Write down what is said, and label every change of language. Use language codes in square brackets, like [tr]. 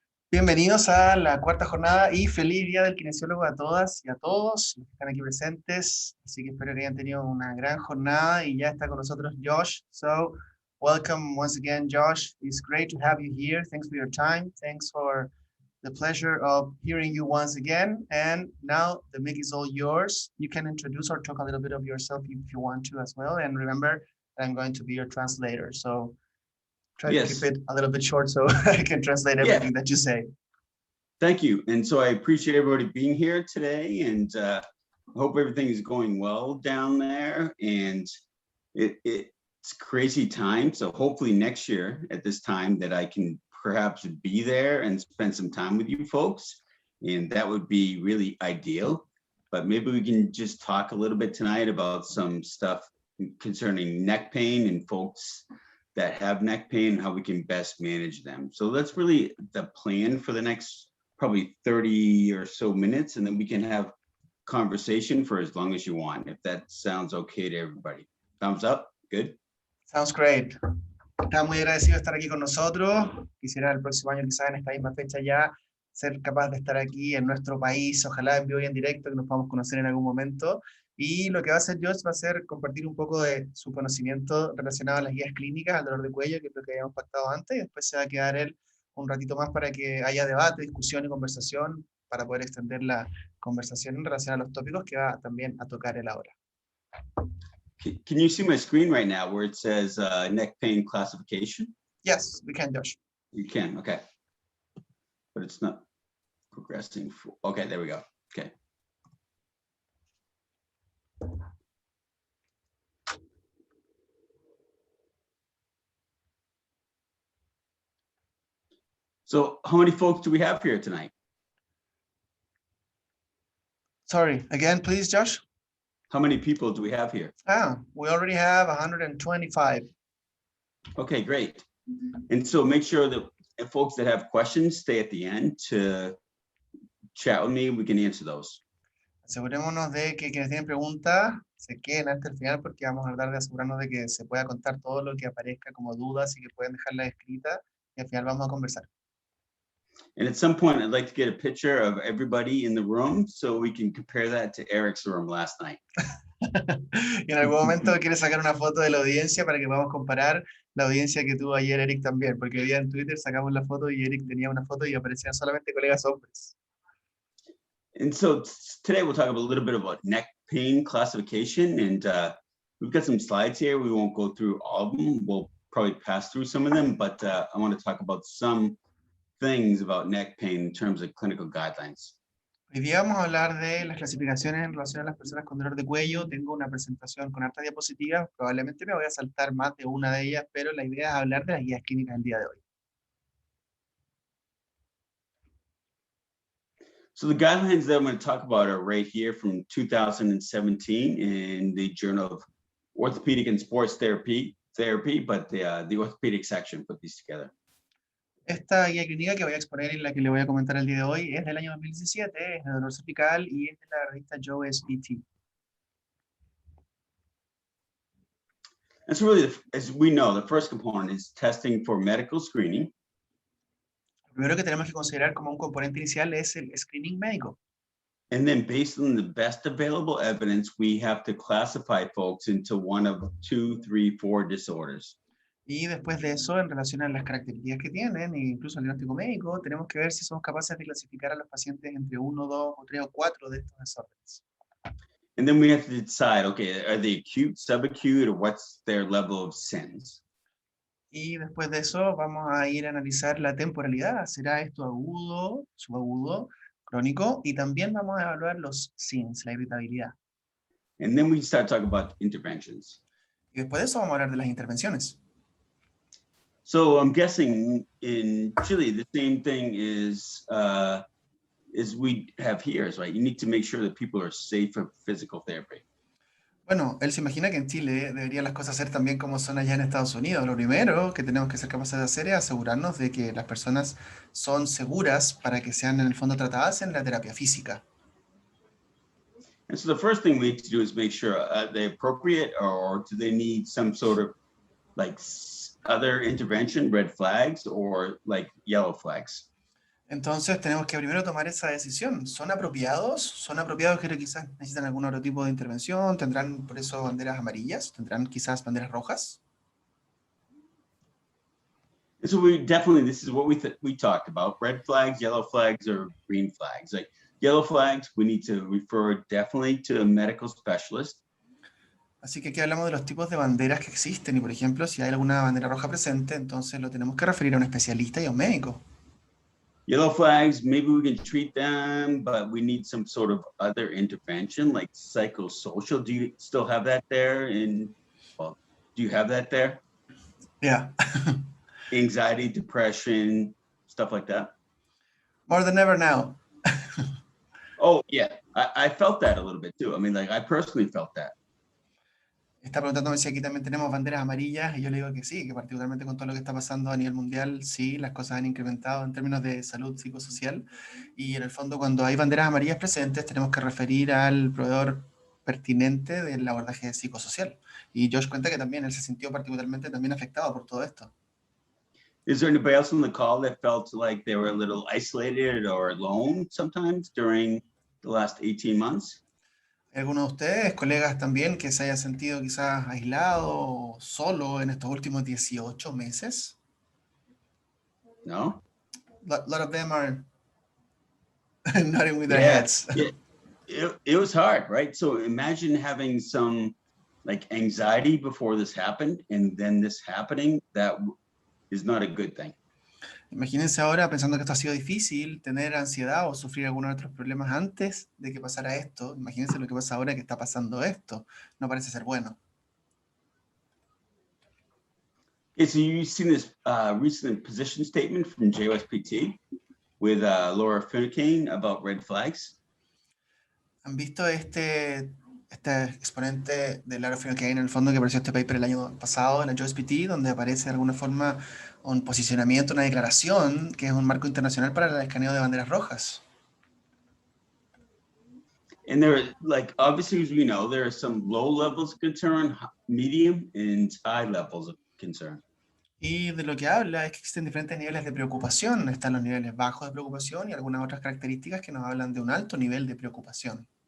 [es] Bienvenidos a la cuarta jornada y feliz día del kinesiólogo a todas y a todos los que están aquí presentes. Así que espero que hayan tenido una gran jornada y ya está con nosotros Josh. [en] So, welcome once again, Josh. It's great to have you here. Thanks for your time. Thanks for the pleasure of hearing you once again. And now the mic is all yours. You can introduce or talk a little bit of yourself if you want to as well. And remember, I'm going to be your translator. So, try to keep it a little bit short so I can translate everything that you say. Thank you. And so I appreciate everybody being here today, and hope everything is going well down there. And it's crazy time. So hopefully next year at this time that I can perhaps be there and spend some time with you folks. And that would be really ideal. But maybe we can just talk a little bit tonight about some stuff concerning neck pain and folks that have neck pain, how we can best manage them. So that's really the plan for the next probably 30 or so minutes, and then we can have conversation for as long as you want, if that sounds okay to everybody. Thumbs up, good? Sounds great. [es] Estamos muy agradecidos de estar aquí con nosotros. Quisiera el próximo año, quizás en esta misma fecha ya, ser capaz de estar aquí en nuestro país, ojalá en vivo y en directo, que nos podamos conocer en algún momento. Y lo que va a hacer Josh va a ser compartir un poco de su conocimiento relacionado a las guías clínicas, al dolor de cuello, que es lo que habíamos pactado antes, y después se va a quedar él un ratito más para que haya debate, discusión y conversación, para poder extender la conversación en relación a los tópicos que va también a tocar él ahora. [en] Can you see my screen right now where it says neck pain classification? Yes, we can, Josh. You can, okay. But it's not progressing. Okay, there we go. Okay. So how many folks do we have here tonight? Sorry, again, please, Josh. How many people do we have here? We already have 125. Okay, great. And so make sure that if folks that have questions stay at the end to chat with me, we can answer those. [es] Asegurémonos de que quienes tienen preguntas se queden hasta el final, porque vamos a tratar de asegurarnos de que se pueda contar todo lo que aparezca como dudas y que pueden dejarla escrita, y al final vamos a conversar. [en] And at some point, I'd like to get a picture of everybody in the room so we can compare that to Eric's room last night. [es] Y en algún momento quiere sacar una foto de la audiencia para que podamos comparar la audiencia que tuvo ayer Eric también, porque hoy día en Twitter sacamos la foto y Eric tenía una foto y aparecían solamente colegas hombres. [en] And so today we'll talk about a little bit about neck pain classification, and we've got some slides here. We won't go through all of them. We'll probably pass through some of them, but I want to talk about some things about neck pain in terms of clinical guidelines. [es] Hoy día vamos a hablar de las clasificaciones en relación a las personas con dolor de cuello. Tengo una presentación con hartas diapositivas, probablemente me voy a saltar más de una de ellas, pero la idea es hablar de las guías clínicas del día de hoy. [en] So the guidelines that I'm going to talk about are right here from 2017 in the Journal of Orthopedic and Sports Therapy, but the orthopedic section put these together. [es] Esta guía clínica que voy a exponer y la que le voy a comentar el día de hoy es del año 2017, es de dolor cervical y es de la revista JOSPT. [en] And so really, as we know, the first component is testing for medical screening. [es] Lo primero que tenemos que considerar como un componente inicial es el screening médico. [en] And then based on the best available evidence, we have to classify folks into one of 2, 3, 4 disorders. [es] Y después de eso, en relación a las características que tienen, e incluso el diagnóstico médico, tenemos que ver si somos capaces de clasificar a los pacientes entre 1, 2, o 3 o 4 de estos desórdenes. [en] And then we have to decide, okay, are they acute, subacute, or what's their level of SINS? [es] Y después de eso vamos a ir a analizar la temporalidad. ¿Será esto agudo, subagudo, crónico? Y también vamos a evaluar los SINS, la irritabilidad. [en] And then we start talking about interventions. [es] Y después de eso vamos a hablar de las intervenciones. [en] So I'm guessing in Chile, the same thing is we have here, right? You need to make sure that people are safe for physical therapy. [es] Bueno, él se imagina que en Chile deberían las cosas ser también como son allá en Estados Unidos. Lo primero que tenemos que ser capaces de hacer es asegurarnos de que las personas son seguras para que sean en el fondo tratadas en la terapia física. [en] And so the first thing we need to do is make sure they're appropriate, or do they need some sort of like other intervention, red flags or like yellow flags? [es] Entonces tenemos que primero tomar esa decisión. ¿Son apropiados? ¿Son apropiados que quizás necesitan algún otro tipo de intervención? ¿Tendrán por eso banderas amarillas? ¿Tendrán quizás banderas rojas? [en] And so we definitely, this is what we talked about, red flags, yellow flags, or green flags. Like yellow flags, we need to refer definitely to a medical specialist. Así que aquí hablamos de los tipos de banderas que existen y, por ejemplo, si hay alguna bandera roja presente, entonces lo tenemos que referir a un especialista y a un médico. Yellow flags, maybe we can treat them, but we need some sort of other intervention like psychosocial. Do you still have that there? Well, do you have that there? Yeah. Anxiety, depression, stuff like that? More than ever now. Oh, yeah. I felt that a little bit too. I mean, like I personally felt that. [es] Está preguntándome si aquí también tenemos banderas amarillas y yo le digo que sí, que particularmente con todo lo que está pasando a nivel mundial, sí, las cosas han incrementado en términos de salud psicosocial y en el fondo cuando hay banderas amarillas presentes tenemos que referir al proveedor pertinente del abordaje psicosocial. Y Josh cuenta que también él se sintió particularmente también afectado por todo esto. [en] Is there anybody else on the call that felt like they were a little isolated or alone sometimes during the last 18 months? [es] ¿Alguno de ustedes, colegas también, que se haya sentido quizás aislado o solo en estos últimos 18 meses? No? [en] A lot of them are nodding with their Yeah, heads. yeah. It was hard, right? So imagine having some like anxiety before this happened and then this happening, that is not a good thing. [es] Imagínense ahora, pensando que esto ha sido difícil, tener ansiedad o sufrir algunos otros problemas antes de que pasara esto. Imagínense lo que pasa ahora que está pasando esto. No parece ser bueno. [en] Okay, so you've seen this recent position statement from JOSPT with Laura Finnecane about red flags. [es] ¿Han visto este exponente de Laura Finnecane en el fondo que apareció este paper el año pasado en la JOSPT, donde aparece de alguna forma un posicionamiento, una declaración, que es un marco internacional para el escaneo de banderas rojas? [en] And there, like, obviously, as we know, there are some low levels of concern, medium, and high levels of concern. [es] Y de lo que habla es que existen diferentes niveles de preocupación. Están los niveles bajos de preocupación y algunas otras características que nos hablan de un alto nivel de preocupación.